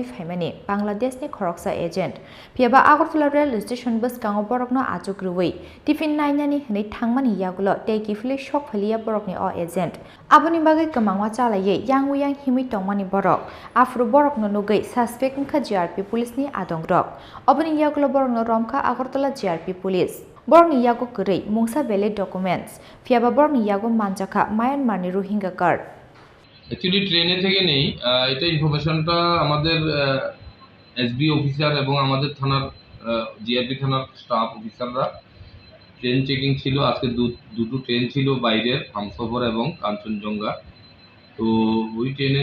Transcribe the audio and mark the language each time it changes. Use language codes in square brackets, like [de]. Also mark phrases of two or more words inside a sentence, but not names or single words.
[trp] faimani Bangladesh ni Khoroksa agent Piaba Agartala [en] rail station [trp] boskango borokno achukruwi tiffin nainani hinei thangmani Yagulo teki fili shok phalia borokni agent aboni bagai kamangwa chalaye yang uyang himi tongmani borok afro borok no nugai suspect kha GRP police ni adongrok aboni yagulo borok no romkha Agartala GRP police borok ni yago kurei mungsa [en] valid documents [trp] fiaba borok ni yago Manjakha Myanmar ni Ruhinga card [bn] actually ট্রেনে থেকে নেই এটা ইনফরমেশনটা আমাদের এসবি অফিসার এবং আমাদের থানার জিআরপি থানার স্টাফ অফিসাররা ট্রেন চেকিং ছিল আজকে দুটো ট্রেন ছিল বাইরের হামসফর এবং কাঞ্চনজঙ্ঘা তো ওই ট্রেনের